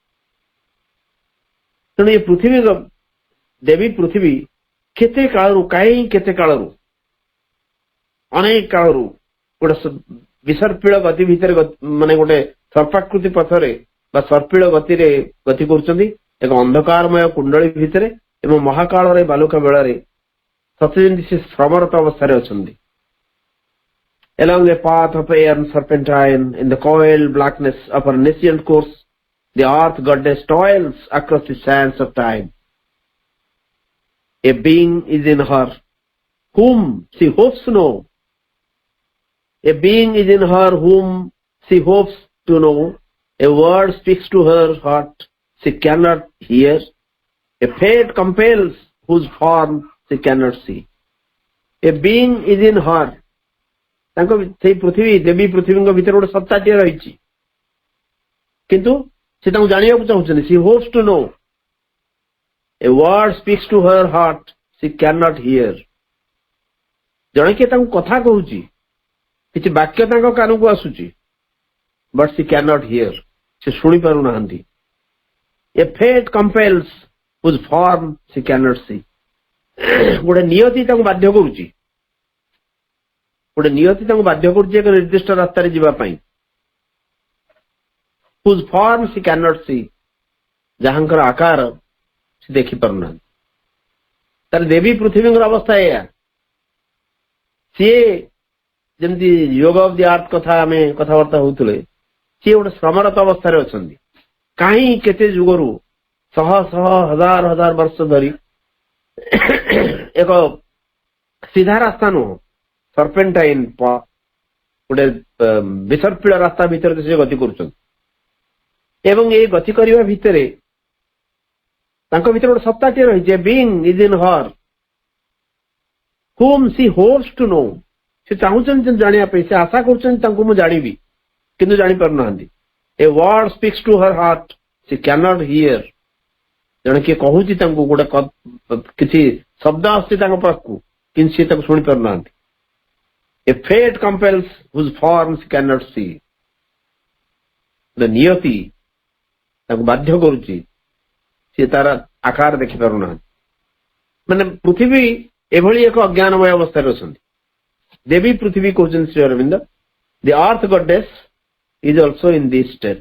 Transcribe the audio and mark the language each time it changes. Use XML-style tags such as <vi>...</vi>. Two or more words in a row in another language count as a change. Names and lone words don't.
<or>ତେଣୁ ଏ ପୃଥିବୀ ଦେବୀ ପୃଥିବୀ କେତେ କାଳରୁ କାହିଁ କେତେ କାଳରୁ ଅନେକ କାଳରୁ ଗୋଟେ ବିସର୍ପିଳ ଗତି ଭିତର ମାନେ ଗୋଟେ ସର୍ପାକୃତି ପଥରେ ବା ସର୍ପିଳ ଗତି ରେ ଗତି କରୁଛନ୍ତି ଏକ ଅନ୍ଧକାରମୟ କୁଣ୍ଡଳୀ ଭିତର ଏବଂ ମହାକାଳ ରେ ବାଲୁକା ବେଳା ରେ ସତ୍ୟଜନ ସେ ଶ୍ରମରତ ଅବସ୍ଥା ଅଛି।</or> <en>Along a path of aeon serpentine, in the coiled blackness of her nascent course, the earth goddess toils across the sands of time. A being is in her, whom she hopes to know. A being is in her whom she hopes to know. A word speaks to her heart she cannot hear. A fate compels whose form she cannot see. A being is in her.</en> <or>ତାଙ୍କ ସେଇ ପୃଥିବୀ ଦେବୀ ପୃଥିବୀଙ୍କ ଭିତରେ ଗୋଟେ ସତ୍ତାଟିଏ ରହିଛି, କିନ୍ତୁ ସେ ତାଙ୍କୁ ଜାଣିବାକୁ ଚାହୁଁଛନ୍ତି.</or> <en>She hopes to know. A word speaks to her heart. She cannot hear.</en> <or>ଜଣେ କିଏ ତାଙ୍କୁ କଥା କହୁଛି, କିଛି ବାକ୍ୟ ତାଙ୍କ କାନକୁ ଆସୁଛି,</or> <en>but she cannot hear.</en> <or>ସେ ଶୁଣି ପାରୁନାହାନ୍ତି.</or> <en>A fate compels whose form she cannot see.</en> <or>ଗୋଟେ ନିୟତି ତାଙ୍କୁ ବାଧ୍ୟ କରୁଛି, ଗୋଟେ ନିୟତି ତାଙ୍କୁ ବାଧ୍ୟ କରୁଛି ଏକ ନିର୍ଦ୍ଦିଷ୍ଟ ରାସ୍ତାରେ ଯିବା ପାଇଁ.</or> <en>whose form she cannot see.</en> <or>ଯାହାଙ୍କର ଆକାର ସେ ଦେଖିପାରୁନାହାନ୍ତି. ତାହେଲେ ଦେବୀ ପୃଥିବୀଙ୍କର ଅବସ୍ଥା ଏଇଆ. ସିଏ ଯେମିତି</or> <en>Yoga of the Earth</en> <or>କଥା ଆମେ କଥାବାର୍ତ୍ତା ହଉଥିଲେ, ସିଏ ଗୋଟେ ଶ୍ରମରତ ଅବସ୍ଥାରେ ଅଛନ୍ତି. କାହିଁ କେତେ ଯୁଗରୁ ଶହ ଶହ ହଜାର ହଜାର ବର୍ଷ ଧରି ଏକ ସିଧା ରାସ୍ତା ନୁହଁ, ସର୍ପେଣ୍ଟାଇନ ଗୋଟେ ବିସର୍ପିଳ ରାସ୍ତା ଭିତରେ ସେ ଗତି କରୁଛନ୍ତି. ଏବଂ ଏଇ ଗତି କରିବା ଭିତରେ ତାଙ୍କ ଭିତରେ ଗୋଟେ ସତ୍ତାଟିଏ ରହିଛି.</or> <en>being is in her whom she hopes to know.</en> <or>ସେ ଚାହୁଁଛନ୍ତି ଜାଣିବା ପାଇଁ, ସେ ଆଶା କରୁଛନ୍ତି ତାଙ୍କୁ ମୁଁ ଜାଣିବି, କିନ୍ତୁ ଜାଣିପାରୁନାହାନ୍ତି.</or> <en>A word speaks to her heart. She cannot hear.</en> <or>ଜଣେ କିଏ କହୁଛି ତାଙ୍କୁ, ଗୋଟେ କିଛି ଶବ୍ଦ ଆସୁଛି ତାଙ୍କ ପାଖକୁ, କିନ୍ତୁ ସେ ତାକୁ ଶୁଣି ପାରୁନାହାନ୍ତି.</or> <en>A fate compels whose form she cannot see.</en> <or>ନିୟତି ତାଙ୍କୁ ବାଧ୍ୟ କରୁଛି, ସେ ତାର ଆକାର ଦେଖିପାରୁନାହାନ୍ତି. ମାନେ ପୃଥିବୀ ଏଭଳି ଏକ ଅଜ୍ଞାନମୟ ଅବସ୍ଥାରେ ଅଛନ୍ତି. ଦେବୀ ପୃଥିବୀ କହୁଛନ୍ତି</or> <en>ଶ୍ରୀ ଅରବିନ୍ଦ, the earth goddess is also in this state.</en>